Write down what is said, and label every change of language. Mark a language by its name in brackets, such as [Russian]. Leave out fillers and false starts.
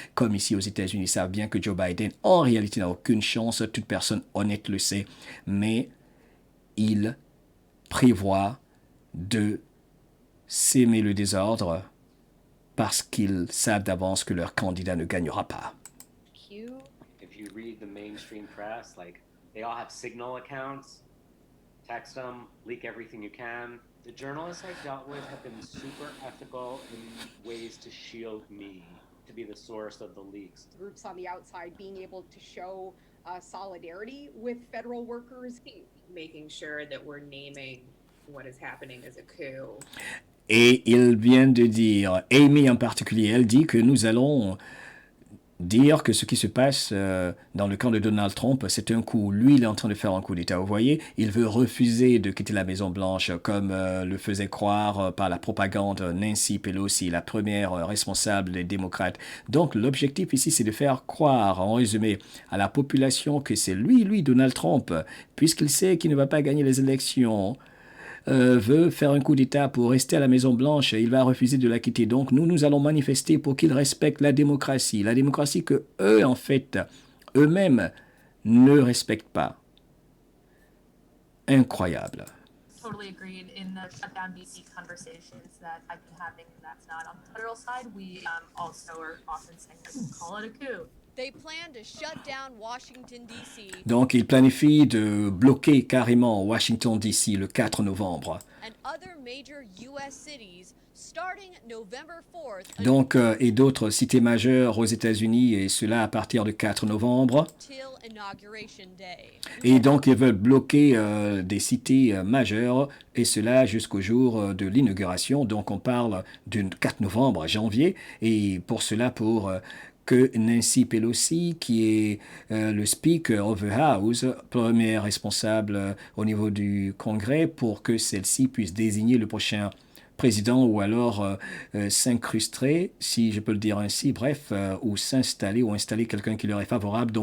[French] Comme ici aux États-Unis, ils savent bien que Joe Biden, en réalité, n'a aucune chance. Toute personne honnête le sait. Mais ils prévoient de s'aimer le désordre parce qu'ils savent d'avance que leur candidat ne gagnera pas. [English] If you read the mainstream press, like, they all have Signal accounts. Text them, leak everything you can. The journalists I've dealt with have been super ethical in ways to shield me, to be the source of the leaks. Groups on the outside being able to show solidarity with federal workers. Making sure that we're naming what is happening as a coup. [French] Et il vient de dire, Amy en particulier, elle dit que nous allons dire que ce qui se passe dans le camp de Donald Trump, c'est un coup. Lui, il est en train de faire un coup d'État. Vous voyez, il veut refuser de quitter la Maison-Blanche comme le faisait croire par la propagande Nancy Pelosi, la première responsable des démocrates. Donc, l'objectif ici, c'est de faire croire, en résumé, à la population que c'est lui, Donald Trump, puisqu'il sait qu'il ne va pas gagner les élections, veut faire un coup d'État pour rester à la Maison-Blanche, il va refuser de la quitter. Donc nous allons manifester pour qu'ils respectent la démocratie que eux, en fait, eux-mêmes ne respectent pas. Incroyable. [English] totally agreed in the shutdown DC conversations that I've been having. That's not on the federal side. We also are often saying, call it a coup. They plan to shut down Washington, D.C. [French] Donc, il planifie de bloquer carrément Washington, D.C. le 4 novembre. [English] and other major U.S. cities starting November 4th [French] Donc, et d'autres cités majeures aux États-Unis, et cela à partir du 4 novembre. [English] till Inauguration Day. [French] Et donc, ils veulent bloquer des cités majeures, et cela jusqu'au jour de l'inauguration. Donc, on parle du 4 novembre, janvier, et pour cela, pour que Nancy Pelosi, qui est le Speaker of the House, premier responsable au niveau du Congrès, pour que celle-ci puisse désigner le prochain président ou alors s'incruster, si je peux le dire ainsi, bref, ou s'installer ou installer quelqu'un qui leur est favorable.